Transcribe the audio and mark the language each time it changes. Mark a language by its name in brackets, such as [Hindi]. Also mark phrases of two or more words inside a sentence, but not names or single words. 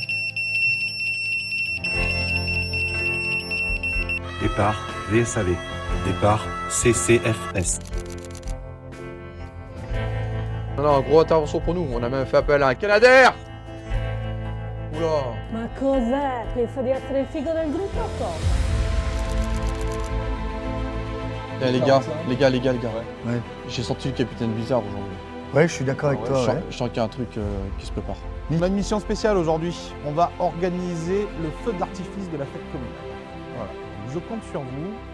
[French] Départ VSAV. Départ CCFS. Non, gros intervention pour nous. On a même fait appel à un Canadair. Oula. [Italian] Ma cos'è? Pensa di essere il figo del gruppo o cosa? [French] Les gars. Ouais. J'ai senti le capitaine bizarre aujourd'hui. Ouais, je suis d'accord avec toi. Je sens qu'il y a un truc qui se prépare. On a une mission spéciale aujourd'hui. On va organiser le feu d'artifice de la fête communale. Voilà. Je compte sur vous.